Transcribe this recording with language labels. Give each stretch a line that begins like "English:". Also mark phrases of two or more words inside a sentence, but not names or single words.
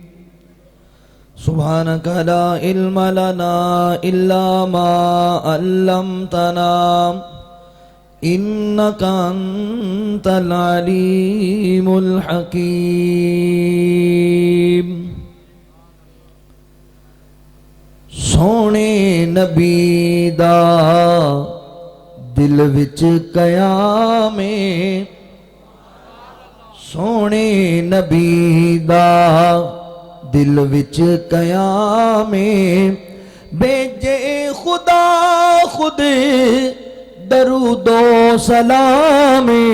Arabic: سبحانك لا علم لنا إلا ما علمتنا إنك أنت العليم الحكيم۔
Punjabi: سونے نبی دا دل وچ قیام، سونے نبی دا دل وچ قیام، بیجے خدا خود درود و سلام۔